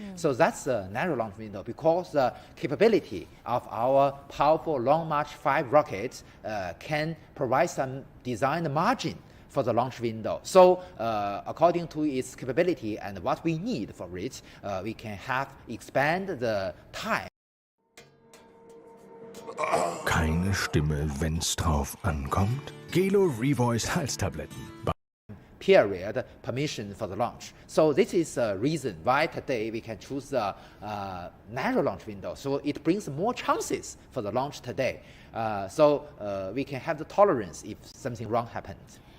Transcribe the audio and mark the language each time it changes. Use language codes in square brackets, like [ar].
[en] So that's the narrow launch window because the capability of our powerful Long March 5 rockets can provide some design margin for the launch window. So according to its capability and what we need for it, we can expand the time. [de] Keine Stimme, wenn's drauf ankommt? Gelo Revoice Halstabletten. [en] Period permission for the launch. So this is the reason why today we can choose the narrow launch window. So it brings more chances for the launch today. So we can have the tolerance if something wrong happens.